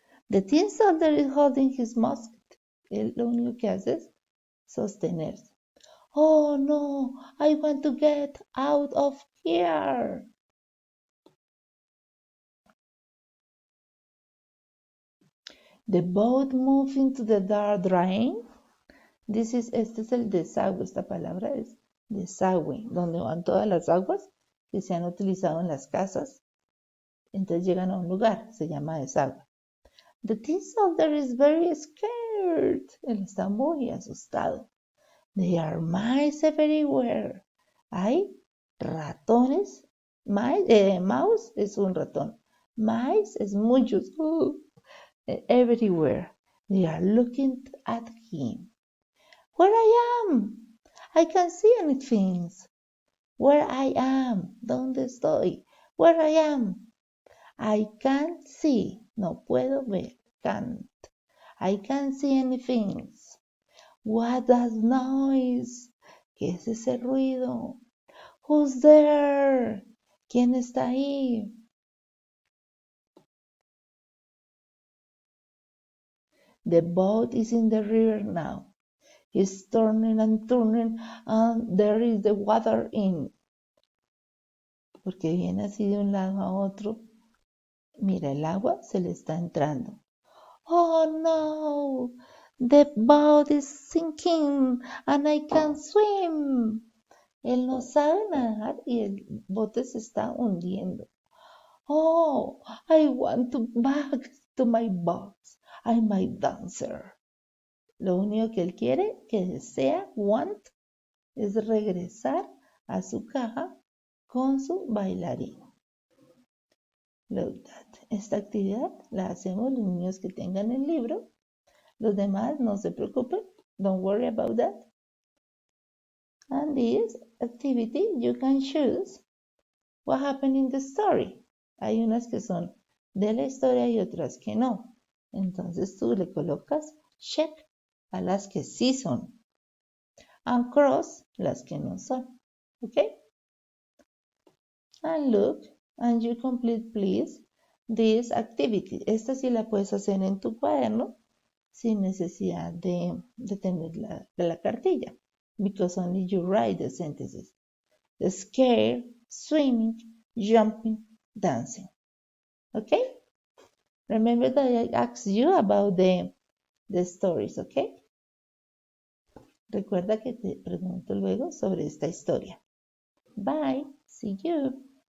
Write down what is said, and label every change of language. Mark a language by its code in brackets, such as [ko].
[en] The tin soldier is holding his musket. [es] Él lo único que hace es sostenerse. [en] Oh no, I want to get out of here. The boat moves into the dark drain. [es] Este es el desagüe, esta palabra es desagüe, donde van todas las aguas que se han utilizado en las casas. Entonces llegan a un lugar, se llama desagüe. [en] The tin soldier is very scared. [es] Él está muy asustado. [en] There are mice everywhere. [es] Hay ratones. Mouse es un ratón. Mice es muchos. Everywhere. [en] They are looking at him. Where I am. I can't see anything. Where I am. [es] ¿Dónde estoy? [en] Where I am. I can't see. [es] No puedo ver. [en] Can't. I can't see anything. What that noise? [es] ¿Qué es ese ruido? [en] Who's there? [es] ¿Quién está ahí? [en] The boat is in the river now. It's turning and turning, and there is the water in. [es] Porque viene así de un lado a otro. Mira, el agua se le está entrando. [en] Oh no, the boat is sinking and I can't swim. [es] Él no sabe nadar y el bote se está hundiendo. [en] Oh, I want to back to my box. I'm my dancer. [es] Lo único que él quiere, que desea, want, es regresar a su caja con su bailarín. [en] Look that. [es] Esta actividad la hacemos los niños que tengan el libro. Los demás no se preocupen. [en] Don't worry about that. And this activity you can choose what happened in the story. [es] Hay unas que son de la historia y otras que no. Entonces tú le colocas check a las que sí son [en] and cross [es] las que no son. [en] Okay? And look, and you complete please this activity. [es] Esta sí la puedes hacer en tu cuaderno sin necesidad de tener la cartilla. [en] Because only you write the sentences. The scared, swimming, jumping, dancing. Okay? Remember that I asked you about the stories, okay? [es] Recuerda que te pregunto luego sobre esta historia. [en] Bye. See you.